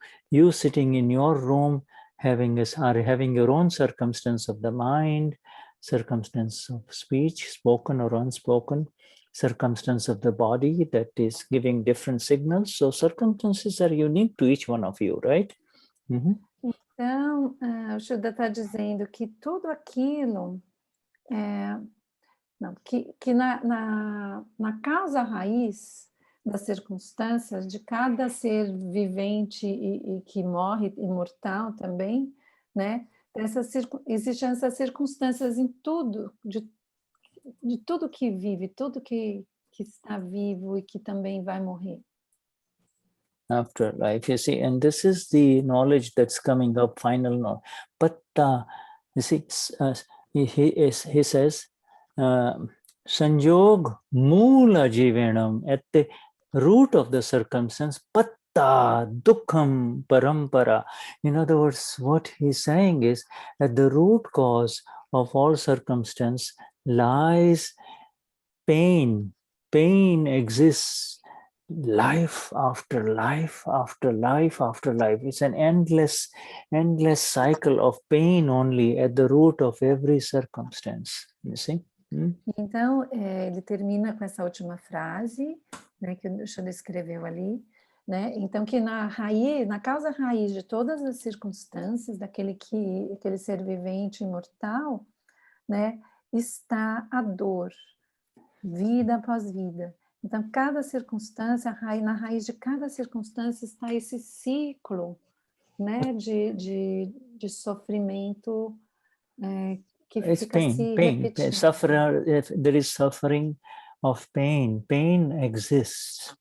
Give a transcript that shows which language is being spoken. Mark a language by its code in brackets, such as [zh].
[en] You sitting in your room are having your own circumstance of the mind, circumstance of speech, spoken or unspoken, circumstance of the body that is giving different signals. So circumstances are unique to each one of you, right? [pt] Então, o Shuddha está dizendo que tudo aquilo, que na causa raiz das circunstâncias de cada ser vivente e que morre, imortal também, né? Existem essas circunstâncias em tudo, de tudo que vive, tudo que está vivo e que também vai morrer. [en] Afterlife, you see, and this is the knowledge that's coming up, final knowledge. But you see, he says, Sanjog Mula Jivanam, at the root of the circumstance, Patta Dukham Parampara. In other words, what he's saying is that the root cause of all circumstance lies pain. Pain exists. life after life after life after life. It's an endless cycle of pain only at the root of every circumstance. You see? [pt] Então, ele termina com essa última frase, né, que o Shuddha escreveu ali, né? Então, que na causa raiz de todas as circunstâncias daquele aquele ser vivente imortal, né, está a dor, vida após vida. Então, cada circunstância, na raiz de cada circunstância está esse ciclo, né, de sofrimento que [en] It's [pt] fica se [en] pain. [pt] repetindo. [en] There is suffering of pain. Pain exists.